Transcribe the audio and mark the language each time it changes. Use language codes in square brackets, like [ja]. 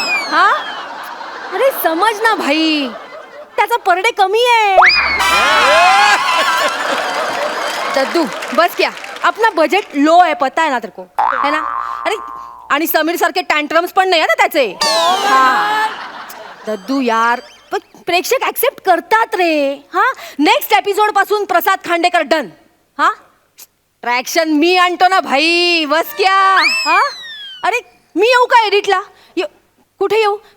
[mr] हा अरे समज ना भाई, त्याचा पर डे कमी आहे. [hi] दद्दू बस क्या, अपना बजेट लो है पता है ना तेरे को, है ना. [mr] अरे आणि समीर सारखे टँट्रम्स पण नाही ना त्याचे. हा दद्दू यार, पण प्रेक्षक ऍक्सेप्ट करतात रे. हा नेक्स्ट एपिसोड पासून प्रसाद खांडेकर डन. हा ट्रॅक्शन मी आणतो ना भाई, [hi] बस क्या. [mr] हा अरे मी येऊ का एडिटला? कुठे येऊ?